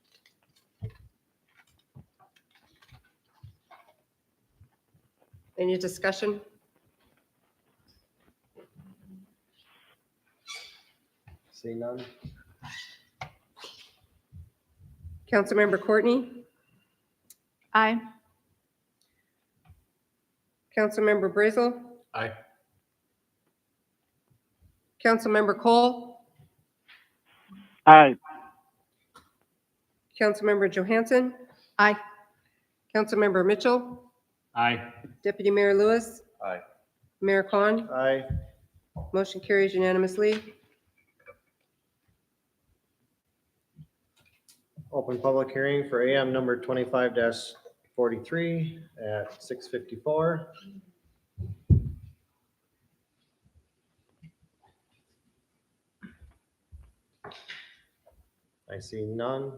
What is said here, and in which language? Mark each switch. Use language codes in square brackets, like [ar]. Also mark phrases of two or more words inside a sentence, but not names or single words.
[en] Any discussion? See none. Councilmember Courtney, Aye. Councilmember Brazel, Aye. Councilmember Cole, Aye. Councilmember Johansson, Aye. Councilmember Mitchell, Aye. Deputy Mayor Lewis, Aye. Mayor Khan. Aye. Motion carries unanimously. Open public hearing for AM number 25-43 at 6:54. I see none.